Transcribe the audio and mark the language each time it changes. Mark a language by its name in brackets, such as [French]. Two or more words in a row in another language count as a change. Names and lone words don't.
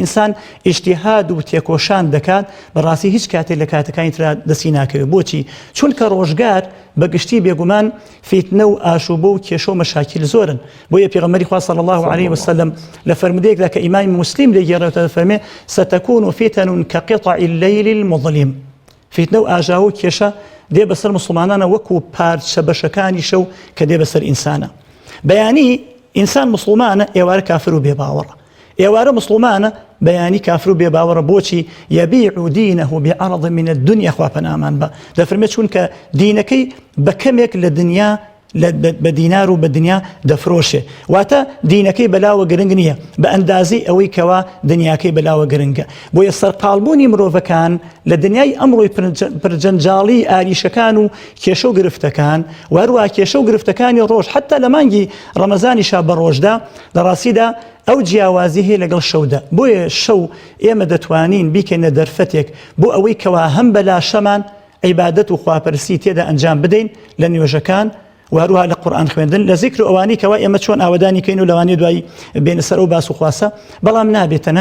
[Central Kurdish] ئینسان ئیجتیهاد و تێکۆشان دەکات بەڕاستی هیچ کاتێک لە کاتەکانی ترا دەستی ناکەوێت بۆچی چونکە ڕۆژگار بەگشتی بێگومان فیتنە و ئاشوبە و کێشە و مەشاکیل زۆرن بۆیە پێغەمبەری خوا [Arabic] صلی الله عليه وسلم [Central Kurdish] لە فەرمودەیەکدا کە ئیمامی مسلم لێگێڕێتەوە فەرمێ [Arabic] ستكون فتن كقطع الليل المظلم [Central Kurdish] فیتنە و ئاژاوە و کێشە دێ بەسەر مسلمانانە وەکو پارچە بەشەکانی شەو کە دێ بەسەر ئینسانە بەیانی ئینسان مسلمانە ئێوارە کافر و بێباوەڕە ئێوارە مسلمانە بەیانی کافر و بێباوەڕە بۆچی [Arabic] یەبیع دینەه بعرض من الدنيا [Central Kurdish] خوا پەنامان بە دەفەرمێت چونکە دینەکەی بە کەمێک لە دنیا بە دینار و بە دنیا دەفرۆشێ واتە دینەکەی بەلاوە گرنگ نییە بە ئەندازی ئەوەی کەوا دنیاکەی بەلاوە گرنگە بۆیە سەرقاڵبوونی مرۆڤەکان لە دنیای ئەمڕۆی پرجەنجاڵی ئاریشەکان و کێشە و گرفتەکان وهروە کێشە و گرفتەکانی ڕۆژ حتا لە مانگی ڕەمەزانیشا بە ڕۆژدا لە ڕاستیدا ئەو جیاوازی هەیە لەگەڵ شەودا بۆیە شەو ئێمە دەتوانین بیکەنە دەرفەتێک بۆ ئەوەی کەوا هەم بەلاشەمان عیبادەت و خواپەرسی تێدا ئەنجام بدەین لە نوێژەکان وهروها لە قورئان خوێندن لە ذیکر ئەوانی کەوا ئێمە چۆن ئاوەدانی کەین و لەوانی دوایی بێنە سەر ئەو باس و خواسە بەڵام نابێت تەنها